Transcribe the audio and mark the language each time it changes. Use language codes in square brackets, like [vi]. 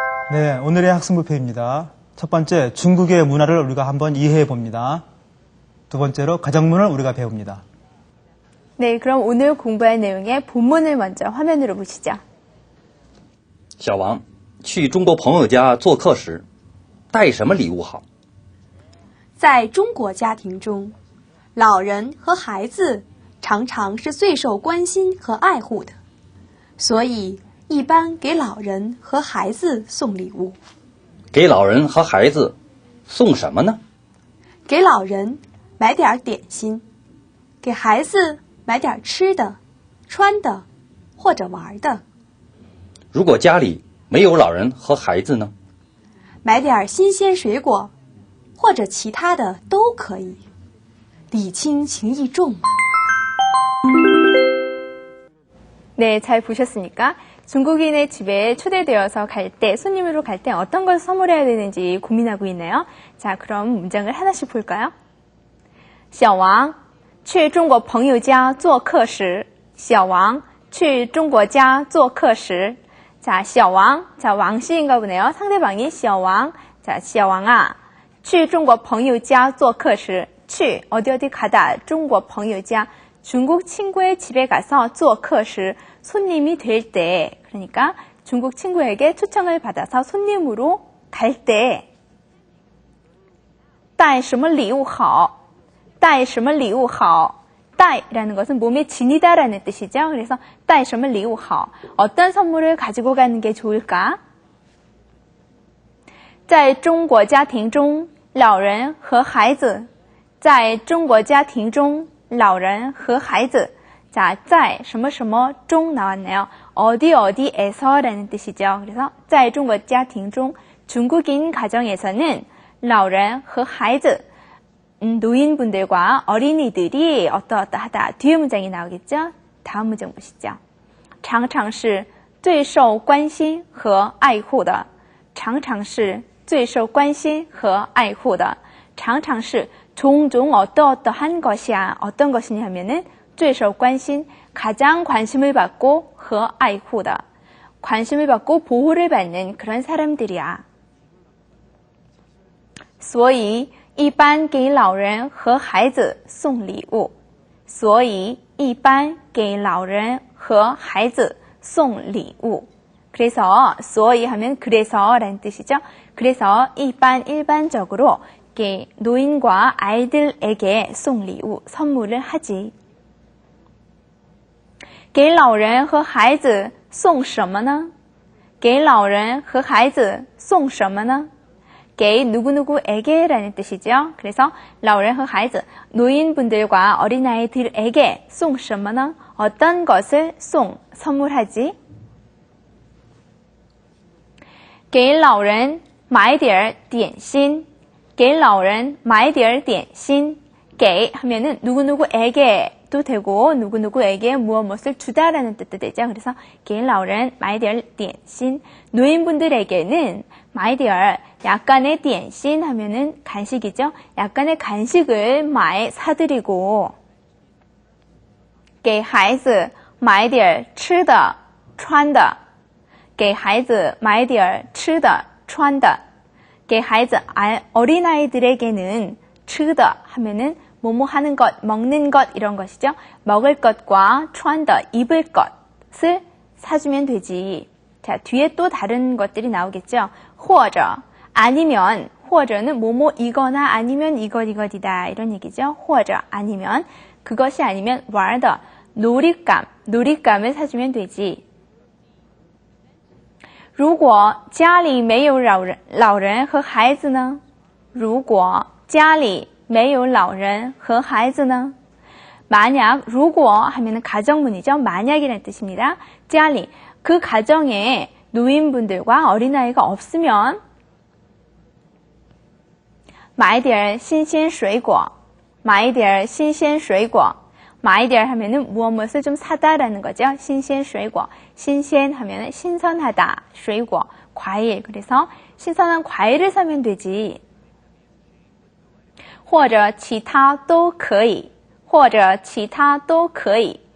[ko] 네, 오늘의 학습 목표입니다. 첫 번째, 중국의 문화를 우리가 한번 이해해 봅니다. 두 번째로, 가정문을 우리가 배웁니다. 네, 그럼 오늘 공부할 내용의 본문을 먼저 화면으로 보시죠. [zh] 小王，去中国朋友家做客时，带什么礼物好？在中国家庭中，老人和孩子常常是最受关心和爱护的，所以一般给老人和孩子送礼物。给老人和孩子送什么呢？给老人买点点心，给孩子买点吃的、穿的或者玩的。如果家里没有老人和孩子呢？买点新鲜水果，或者其他的都可以。礼轻情意重。 [ko] 네, 잘 보셨습니까? 중국인의 집에 초대되어서 갈 때, 손님으로 갈 때 어떤 것을 선물해야 되는지 고민하고 있네요. 자, 그럼 문장을 하나씩 볼까요? [zh] 小王去中国朋友家做客时, 小王去中国家做客时. [ko] 자, 小王, 자, 왕씨인가 보네요. 상대방이 小王. [zh] 자, 小王啊, 去中国朋友家做客时. 去, [ko] 어디 가다, [zh] 中国朋友家. [ko] 중국 친구의 집에 가서 [zh] 做客时, [ko] 손님이 될 때, 그러니까 중국 친구에게 초청을 받아서 손님으로 갈 때, [zh] 带什么礼物好,带什么礼物好, [ko] 带라는 것은 몸에 지니다라는 뜻이죠. 그래서 [zh] 带什么礼物好, [ko] 어떤 선물을 가지고 가는 게 좋을까? [zh] 在中国家庭中，老人和孩子，在中国家庭中，老人和孩子。 [ko] 자, [zh] 在什么什么中 [ko] 나왔네요. 어디에서라는 뜻이죠. 그래서 [zh] 在中国家庭中 [ko] 중국인 가정에서는 [zh] 老人和孩子 [ko] 노인분들과 어린이들이 어떠하다. 뒤에 문장이 나오겠죠? 다음 문장 보시죠. [zh] 常常是最受关心和爱护的. 常常是最受关心和爱护的. 常常是 [ko] 종종 어떠한 것이야. 어떤 것이냐 하면은 [zh] 最受关心, [ko] 가장 관심을 받고 [zh] 和爱护的, [ko] 관심을 받고 보호를 받는 그런 사람들이야. [zh] 所以一般给老人和孩子送礼物. 所以一般给老人和孩子送礼物. [ko] 그래서 所以 하면 그래서라는 뜻이죠. 그래서 일반적으로 노인과 아이들에게 [zh] 送礼物, [ko] 선물을 하지. [zh] 给老人和孩子送什么呢?给老人和孩子送什么呢? [ko] 给 누구누구에게라는 뜻이죠. [zh] 그래서 老人和孩子, [ko] 노인분들과 어린아이들에게 [zh] 送什么呢? [ko] 어떤 것을 선물하지? [zh] 给老人买点点心.给老人买点点心. [ko] 给 하면은 누구누구에게 도 되고 누구누구에게 무엇을 주다라는 뜻도 되죠. [zh] 그래서 给老人买点点心. [ko] 노인분들에게는 [zh] 买点 [ko] 약간의 [zh] 点心 [ko] 하면은 간식이죠. 약간의 간식을 사드리고 [zh] 给孩子买点吃的穿的. 给孩子买点吃的穿的. 给孩子 [ko] 어린아이들에게는 [zh] 吃的 [ko] 하면은 뭐뭐 하는 것, 먹는 것 이런 것이죠. 먹을 것과 [zh] 穿的 [ko] 입을 것을 사주면 되지. 자, 뒤에 또 다른 것들이 나오겠죠. [zh] 或者 [ko] 아니면 [zh] 或者 [ko] 는 뭐뭐이거나 아니면 이것이다 이런 얘기죠. [zh] 或者 [ko] 아니면 그것이 아니면 [zh] 玩的 [ko] 놀잇감을 사주면 되지. [zh] 如果家里没有老人和孩子呢？如果家里没有老人和孩子呢？ [ko] 만약, [zh] 如果 [ko] 하면은 가정문이죠. 만약이라는 뜻입니다. [zh] 家里, [ko] 그 가정에 노인분들과 어린아이가 없으면 [zh] 买点新鲜水果, 买点新鲜水果. 买点 [ko] 하면은 무엇을 좀 사다라는 거죠. [zh] 新鲜水果.新鲜 [ko] 하면은 신선하다. [zh] 水果, [ko] 과일. 그래서 신선한 과일을 사면 되지. [zh] 或者其他都可以.或者其他都可以.